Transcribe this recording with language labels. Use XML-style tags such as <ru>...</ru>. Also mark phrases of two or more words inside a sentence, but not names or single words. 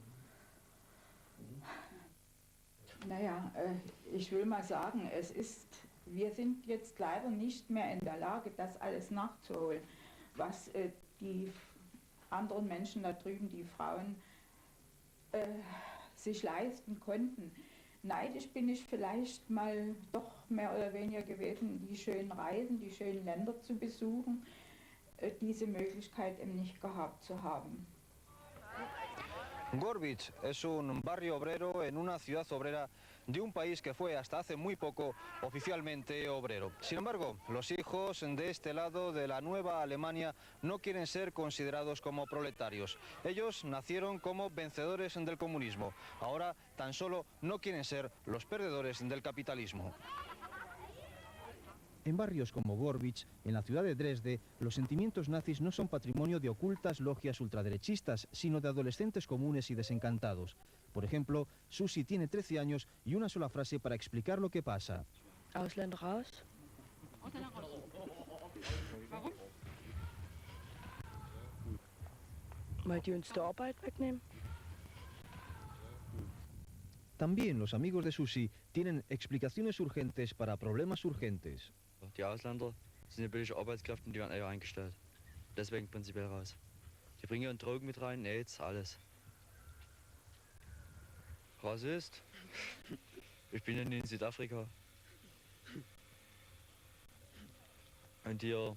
<es>Naja, ich will mal sagen, wir sind jetzt leider nicht mehr in der Lage, das alles nachzuholen, was die anderen Menschen da drüben, die Frauen, sich leisten konnten. Neidisch bin ich vielleicht mal doch mehr oder weniger gewesen, die schönen Reisen, die schönen Länder zu besuchen, diese Möglichkeit eben nicht gehabt zu haben. Gorbich es un barrio obrero en una ciudad obrera de un país que fue hasta hace muy poco oficialmente obrero. Sin embargo, los hijos de este lado de la nueva Alemania no quieren ser considerados como proletarios. Ellos nacieron como vencedores del comunismo. Ahora tan solo no quieren ser los perdedores del capitalismo. En barrios como Gorbich, en la ciudad de Dresde, los sentimientos nazis no son patrimonio de ocultas logias ultraderechistas, sino de adolescentes comunes y desencantados. Por ejemplo, Susi tiene 13 años y una sola frase para explicar lo que pasa.</es> <de>Ausländer raus. Warum? Weil die uns die Arbeit wegnehmen.</de> <es>También los amigos de Susi tienen explicaciones urgentes para problemas urgentes.</es> <de>Die Ausländer sind ja billige Arbeitskräfte und die werden eher eingestellt. Deswegen prinzipiell raus. Die bringen ihren Drogen mit rein, AIDS, alles. Rassist? Ich bin ja nie in Südafrika. Und hier...</de>